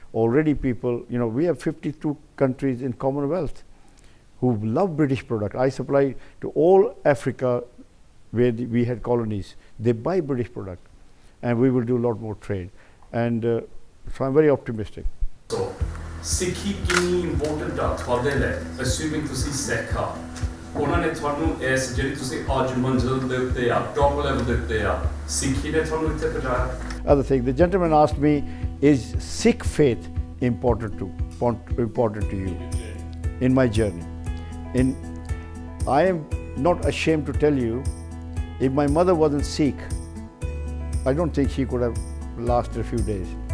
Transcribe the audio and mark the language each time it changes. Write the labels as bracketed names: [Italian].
[English] Already people, we have 52 countries in Commonwealth who love British product. I supply to all Africa where we had colonies. They buy British product, and we will do a lot more trade. And so I'm very optimistic. [Punjabi] So, ਸਿੱਖੀ ਕਿੰਨੀ important ਆ ਤੁਹਾਡੇ ਲਈ ਅਸਿਊਮਿੰਗ ਤੁਸੀਂ ਸਿੱਖ ਆ ਉਹਨਾਂ ਨੇ ਤੁਹਾਨੂੰ ਇਸ ਜਿਹੜੀ ਤੁਸੀਂ ਅੱਜ ਮੰਜ਼ਿਲ ਦੇ ਉੱਤੇ ਆ ਟੌਪ ਲੈਵਲ ਦੇ ਉੱਤੇ ਆ ਸਿੱਖੀ ਨੇ ਤੁਹਾਨੂੰ ਇੱਥੇ ਪਹੁੰਚਾਇਆ [English] Other thing, the gentleman asked me, is Sikh faith important to you in my journey? I am not ashamed to tell you, if my mother wasn't Sikh, I don't think she could have lasted a few days.